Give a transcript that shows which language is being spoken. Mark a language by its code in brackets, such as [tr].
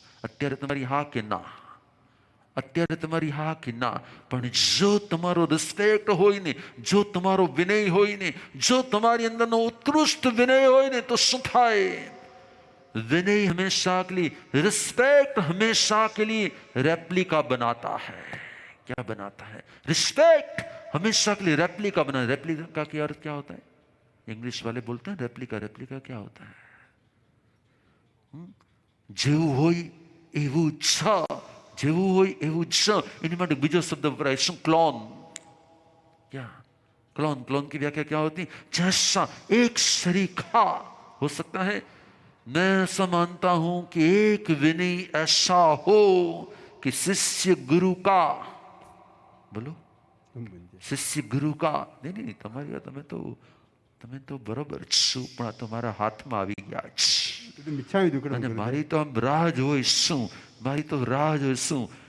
[gu] અત્યારે તમારી હા કે ના? અત્યારે તમારી હા કે ના? પણ જો તમારો રિસ્પેક્ટ હોય ને, જો તમારો વિનય હોય ને, જો તમારી અંદરનો ઉત્કૃષ્ટ વિનય હોય ને તો શું થાય? [hi] विनय हमेशा के लिए, रिस्पेक्ट हमेशा के लिए रेप्लिका बनाता है। क्या बनाता है? रिस्पेक्ट हमेशा के लिए रेप्लिका बना। रेप्लिका का अर्थ क्या होता है? इंग्लिश वाले बोलते हैं रेप्लिका। रेप्लिका क्या होता है? [gu] જેવું હોય એવું છ, જેવું હોય એવું છ, એની માટે બીજો શબ્દ વપરાય શું? [hi] ક્લોન। क्या क्लोन? क्लोन की व्याख्या क्या होती? जैसा एक सरीखा हो सकता है। मैं ऐसा मानता हूं कि एक विनय ऐसा हो कि शिष्य गुरु का, बोलो, शिष्य गुरु का, नहीं तुम्हारी [gu] તમે તો બરોબર છો, પણ આ તો મારા હાથમાં આવી ગયા છે અને મારી તો આમ રાહ જોઈ શું, મારી તો રાહ જોઈ શું?